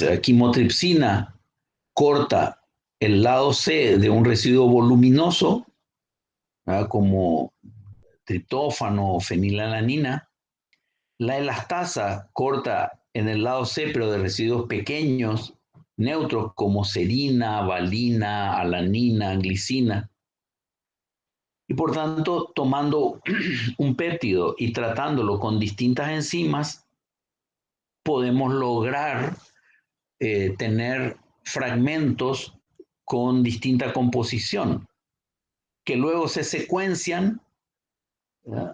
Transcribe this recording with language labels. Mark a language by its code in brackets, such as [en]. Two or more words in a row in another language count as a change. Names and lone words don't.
[es] La quimotripsina corta el lado C de un residuo voluminoso, ¿verdad?, como triptófano o fenilalanina. La elastasa corta en el lado C, pero de residuos pequeños, neutros, como serina, valina, alanina, glicina. Y por tanto, tomando un péptido y tratándolo con distintas enzimas, podemos lograr tener fragmentos con distinta composición, que luego se secuencian ¿verdad?